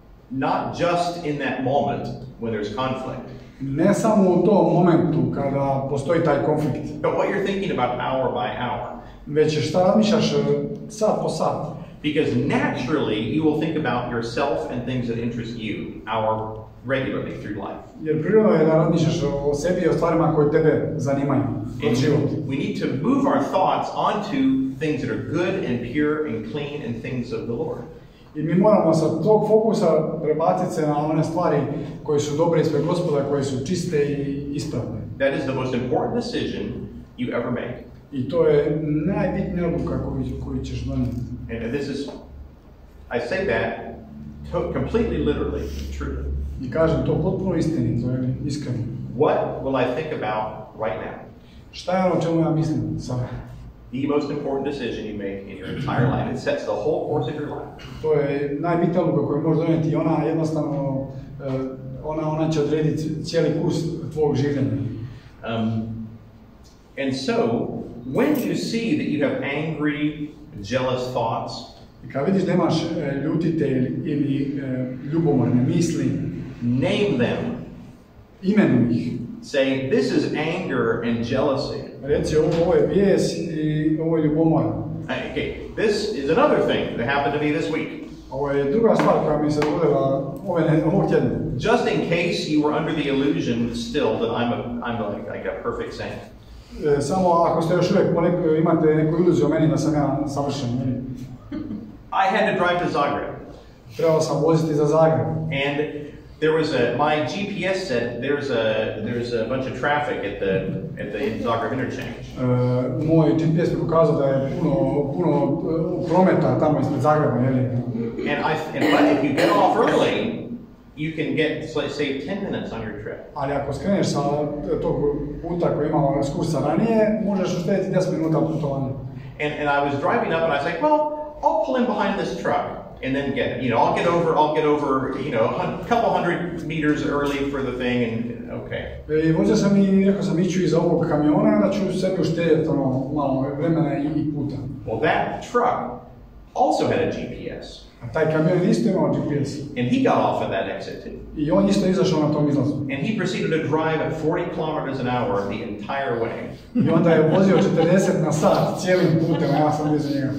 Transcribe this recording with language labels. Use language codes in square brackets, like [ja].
[en] Not just in that moment when there's conflict. [hr] Ne samo u tom momentu kada postoji taj konflikt. [en] But what you're thinking about hour by hour. [hr] Već šta razmišljaš sat po sat. [en] Because naturally you will think about yourself and things that interest you regularly through life. [hr] Jer prirodno je da razmišljaš o sebi i o stvarima koje tebe zanimaju kroz život. [en] We need to move our thoughts onto things that are good and pure and clean and things of the Lord. [hr] I mi moramo sa tog fokusa prebaciti se na one stvari koje su dobre ispred Gospoda, koje su čiste i ispravne. [en] That is the most important decision you ever make. [hr] I to je najbitnija odluka koju ćeš donijeti. [en] And this is, I say that completely literally, truly. [hr] I kažem to potpuno istinito, to je iskreno. [en] What will I think about right now? [hr] Šta je ono o čemu ja mislim sada? [en] The most important decision you make in your entire life. It sets the whole course of your life. [hr] To je najbitnija odluka koju možeš donijeti i ona jednostavno ona će odrediti cijeli kurs tvojeg življenja. [en] And so, when you see that you have angry, jealous thoughts, [hr] i kad vidiš da imaš ljutite ili ljubomorne misli, [en] name them. [hr] Imenuj ih. [en] Say, this is anger and jealousy. [hr] Reci, ovo je bijes i ovo je ljubomora. [en] Okay, this is another thing that happened to me this week. [hr] Ovo je druga stvar koja mi se dogodila ovog tjedna. [en] Just in case you were under the illusion still that I'm like a perfect saint. [hr] Samo ako ste još uvijek imate neku iluziju o meni da sam ja savršen. [en] I had to drive to Zagreb. [hr] Trebao sam voziti za Zagreb. [en] And my GPS said there's a bunch of traffic at the Zagreb interchange. [hr] Moj GPS mi pokazao da je puno prometa tamo ispred Zagreba, [en] But if you get off early, you can save 10 minutes on your trip. [hr] Ali ako skreneš sa tog puta koji imamo ekskursa ranije, možeš uštediti 10 minuta putovanja. [en] And I was driving up and I was like, well, I'll pull in behind this truck and then I'll get over, a couple hundred meters early for the thing and okay. [hr] I vozio sam i rekao sam iću iza ovog kamiona da ću sebi uštediti malo vremena i puta. [en] Well, that truck also had a GPS. [hr] A taj kamion isto imao GPS. [en] And he got off at that exit too. [hr] I on isto izašao na tom izlazu. [en] And he proceeded to drive at 40 kilometers an hour the entire way. [hr] I onda je vozio 40 na sat cijelim putem, a ja sam iza njega.